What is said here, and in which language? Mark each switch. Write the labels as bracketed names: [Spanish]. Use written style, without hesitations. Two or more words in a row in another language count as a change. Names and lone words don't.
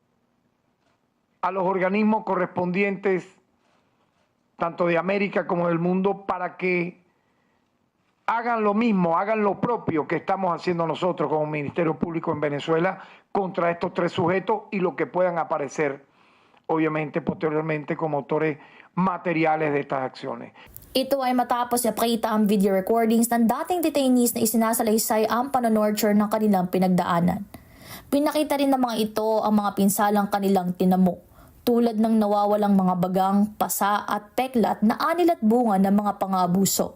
[Spanish] a los organismos correspondientes, tanto de América como del mundo, para que hagan lo mismo, hagan lo propio que estamos haciendo nosotros como Ministerio Público en Venezuela contra estos tres sujetos y lo que puedan aparecer, obviamente, posteriormente como autores materiales de estas acciones. [Filipino] Ito ay matapos ipakita ang [English] video recordings [Filipino] ng dating detainees na isinasalaysay ang panonorture ng kanilang pinagdaanan. Pinakita rin ng mga ito ang mga pinsalang kanilang tinamo, tulad ng nawawalang mga bagang, pasa at peklat na anil at bunga ng mga pang-aabuso.